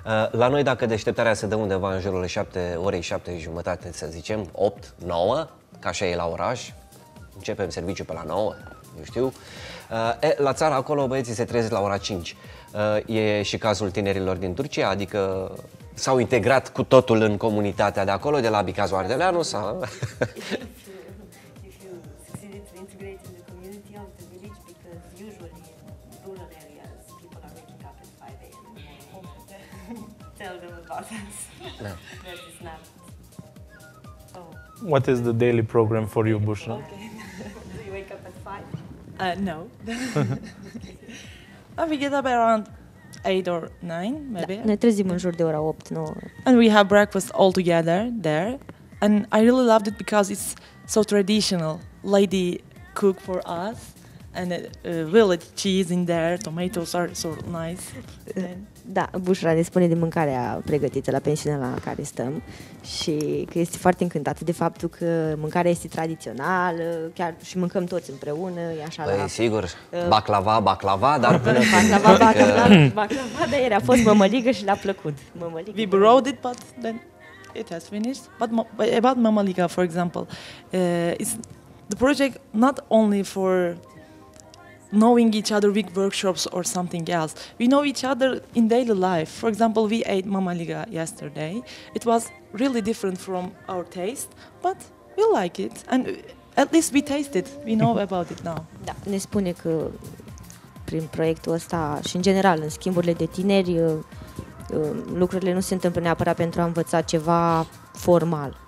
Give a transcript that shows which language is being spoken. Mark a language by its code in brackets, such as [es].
[ro] La noi, dacă deșteptarea se dă undeva în jurul orei 7:30, să zicem, 8, 9, ca așa e la oraș, începem serviciul pe la 9, eu știu. La țară, acolo, băieții se trezesc la ora 5. E și cazul tinerilor din Turcia, adică s-au integrat cu totul în comunitatea de acolo, de la Bicazul Ardeleanu sau... [en] If you succeeded to integrate in the community of the village, because usually in rural areas people are waking up at 5 a.m. in the morning. Tell them about us. No. That is not. Oh, What is the daily program for you, Bushra? okay. Do you wake up at 5? no. We get up around 8 or 9, maybe. [ro] Ne trezim în jur de ora 8-9. [en] And we have breakfast all together there. And I really loved it because it's so traditional. Lady cook for us, and village cheese in there. Tomatoes are so nice. [ro] Da, Bușra ne spune de mâncarea pregătită la pensiunea la care stăm și că este foarte încântată de faptul că mâncarea este tradițională, chiar și mâncăm toți împreună, e așa Păi, la... sigur, baclava, dar până Baclava, de ieri a fost mămăligă și le-a plăcut. Mămăligă. [en] We borrowed it, but then it has finished. But about Mamaliga, for example, it's the project not only for knowing each other with workshops or something else. We know each other in daily life. For example, we ate Mamaliga yesterday. It was really different from our taste, but we like it. And at least we taste it. We know about it now. [ro] Da, ne spune că prin proiectul ăsta și în general în schimburile de tineri lucrurile nu se întâmplă neapărat pentru a învăța ceva formal.